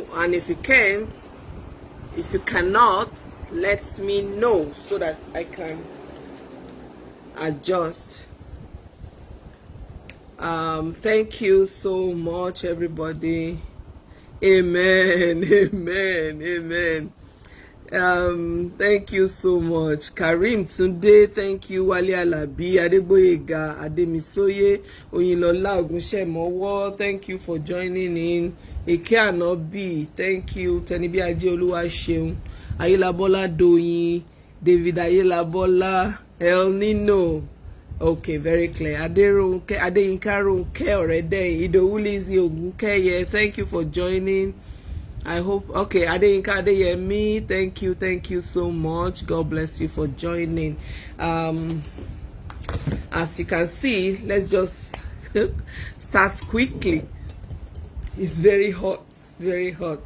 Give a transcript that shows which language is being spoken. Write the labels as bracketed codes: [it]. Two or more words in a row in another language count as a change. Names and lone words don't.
[en] And if you can't, if you cannot, let me know so that I can adjust. Thank you so much, everybody. Amen, amen, amen. Thank you so much. Karim Tunde, thank you. Wale Alabi, Adegboyega, Ademisoye, Oyinlola Ogunsemowo, thank you for joining in. Eke Anobi, thank you. Tenibi Ajeoluwa Seun, Ayelabola Doyin, David Ayelabola, El Nino. Okay, very clear. Aderunke, Adeyinka Runke Orede, Idowu Lizzy Ogunkeye, thank you for joining. I hope, okay, Adeyinka Adeyemi, thank you so much. God bless you for joining. As you can see, let's just start quickly. It's very hot, very hot.